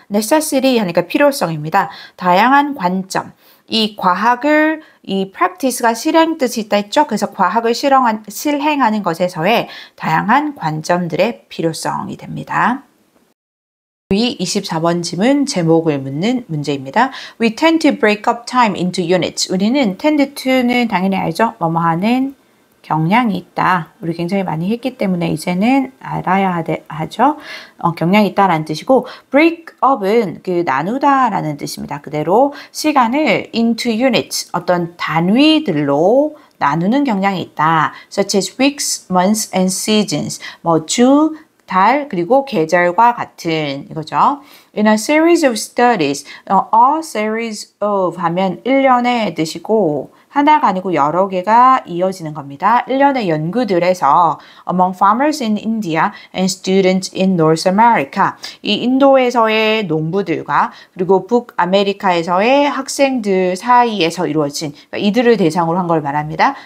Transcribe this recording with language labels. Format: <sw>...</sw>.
<ko>necessity 하니까 필요성입니다. 다양한 관점. 이 과학을 이 practice가 실행 뜻이 있다 했죠. 그래서 과학을 실행하는 것에서의 다양한 관점들의 필요성이 됩니다. 이 24번 질문 제목을 묻는 문제입니다.</ko> <en>We tend to break up time into units.</en> <ko>우리는 tend to는 당연히 알죠. 뭐뭐 하는 경향이 있다. 우리 굉장히 많이 했기 때문에 이제는 알아야 하죠. 경향이 있다라는 뜻이고 break up은 그 나누다라는 뜻입니다. 그대로 시간을</ko> <en>into units</en> <ko>어떤 단위들로 나누는 경향이 있다.</ko> <en>Such as weeks, months and seasons.</en> <ko>뭐 주, 달, 그리고 계절과 같은 이거죠.</ko> <en>In a series of studies,</en> <ko>a series of 하면 1년의 뜻이고 하나가 아니고 여러 개가 이어지는 겁니다. 1년의 연구들에서</ko> <en>among farmers in India and students in North America</en> <ko>이 인도에서의 농부들과 그리고 북아메리카에서의 학생들 사이에서 이루어진 그러니까 이들을 대상으로 한 걸 말합니다.</ko>